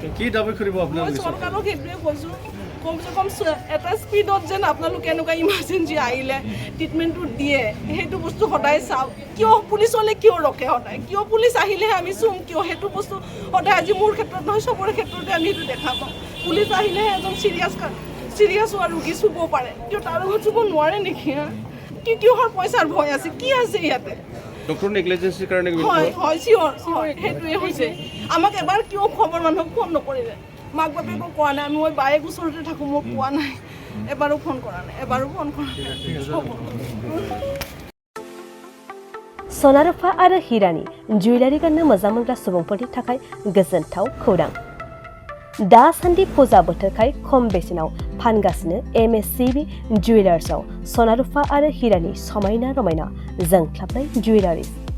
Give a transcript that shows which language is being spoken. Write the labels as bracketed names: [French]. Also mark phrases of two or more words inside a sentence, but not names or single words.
[Assamese] মই চৰকাৰক সেইটোৱে কৈছোঁ কমচে কম এটা স্পীডত যেন আপোনালোকে এনেকুৱা ইমাৰ্জেঞ্চি আহিলে ট্ৰিটমেণ্টটো দিয়ে সেইটো বস্তু সদায় চাওক কিয় পুলিচ হ'লে কিয় ৰখে সদায় কিয় পুলিচ আহিলেহে আমি চুম কিয় সেইটো বস্তু সদায় আজি মোৰ ক্ষেত্ৰত নহয় চবৰে ক্ষেত্ৰতে আমি সেইটো দেখা পাওঁ পুলিচ আহিলেহে এজন চিৰিয়াছ হোৱা ৰোগী চুব পাৰে কিয় তাৰ লগত চুব নোৱাৰে নেকি কিহৰ পইচাৰ ভয় আছে কি আছে ইয়াতে [English] doctor negligence [Assamese] কাৰণে হয় চিয়ৰ সেইটোৱে হৈছে আমাক এবাৰ কিয় খবৰ মানুহক ফোন নকৰিলে মাক বাপেকক কোৱা নাই মই বায়েক ওচৰতে থাকোঁ মোক কোৱা নাই এবাৰো ফোন কৰা নাই [Bodo] सना रुफा आरो हिरानि जुवेलारि गाननो मोजां मोनग्रा सुबुंफोरनि थाखाय गोजोनथाव खौरां दासान्दि फुजा बोथोरखाय खम बेसेनाव फानगासिनो MSCB जुवेलार्सआव सना रुफा आरो हिरानि समायना रमायना जोंख्लाबनाय जुवेलारिज